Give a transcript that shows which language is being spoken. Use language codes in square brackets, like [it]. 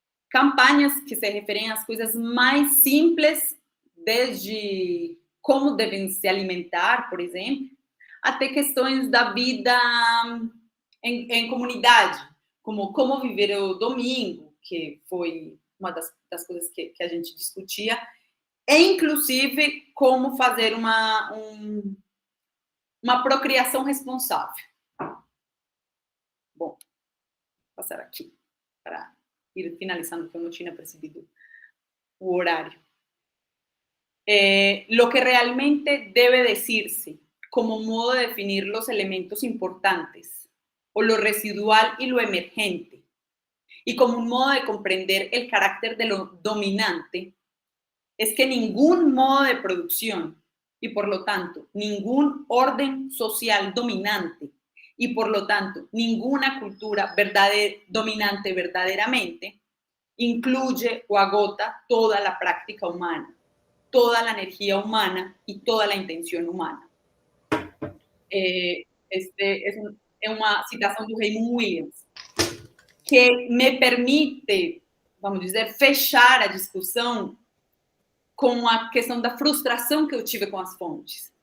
[pt] Campanhas que se referem às coisas mais simples, desde como devem se alimentar, por exemplo, até questões da vida em comunidade, como viver o domingo, que foi uma das coisas que a gente discutia, e inclusive como fazer uma procriação responsável. Bom, vou passar aqui para ir finalizando, que eu não tinha percebido o horário. [es] Lo que realmente debe decirse como modo de definir los elementos importantes o lo residual y lo emergente, y como un modo de comprender el carácter de lo dominante, es que ningún modo de producción y por lo tanto ningún orden social dominante y por lo tanto ninguna cultura dominante verdaderamente incluye o agota toda la práctica humana, toda la energía humana y toda la intención humana. [pt] Es uma citação do Raymond Williams, que me permite, vamos dizer, fechar a discussão com a questão da frustração que eu tive com as fontes.